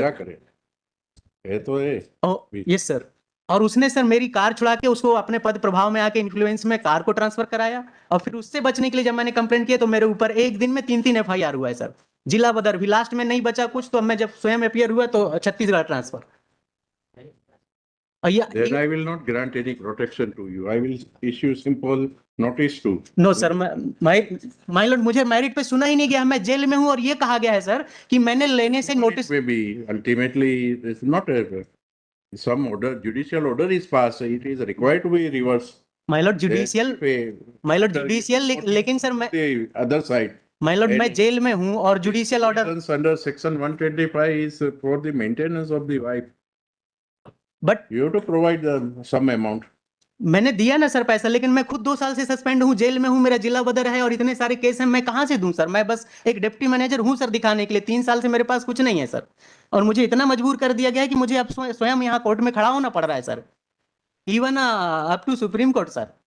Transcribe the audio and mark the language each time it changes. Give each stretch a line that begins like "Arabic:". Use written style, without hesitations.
Hindi: क्या करें, है तो है।
English: Yes sir.
Hindi: और उसने सर मेरी कार छुड़ा के उसको अपने पद प्रभाव में आके इन्फ्लुएंस में कार को ट्रांसफर कराया, और फिर उससे बचने के लिए जब मैंने कंप्लेंट किया तो मेरे ऊपर एक दिन में 3-3 एफआईआर हुआ है सर। जिला बदर भी लास्ट में नहीं बचा कुछ, तो अब मैं जब स्वयं अपियर हुआ तो Chhattisgarh transfer.
English: Then I will not grant any protection to you. I will issue simple notice to.
Hindi: No sir, my Lord, मुझे मेरिट पे सुना ही नहीं गया, मैं जेल में हूं, और ये कहा गया है सर कि मैंने लेने से notice.
English: Maybe ultimately it's not some order, judicial order is passed. It is required to be reversed.
Hindi: My Lord judicial, my Lord judicial, लेकिन सर मैं,
English: The other side.
Hindi: My Lord मैं जेल में हूं और judicial order.
English: Under section 125 is for the maintenance of the wife. But You have to provide some amount.
Hindi: मैंने दिया ना sir पैसा, लेकिन मैं खुद 2 साल से सस्पेंड हूँ, जेल में हूँ, मेरा जिला बदर है और इतने सारे केस हैं, मैं कहाँ से दूं सर? मैं बस एक डिप्टी मैनेजर हूँ सर दिखाने के लिए, 3 साल से मेरे पास कुछ नहीं है सर, और मुझे इतना मजबूर कर दिया गया है कि मुझे अब स्वयं यहाँ कोर्ट में खड़ा होना पड़ रहा है sir, even up to supreme court sir.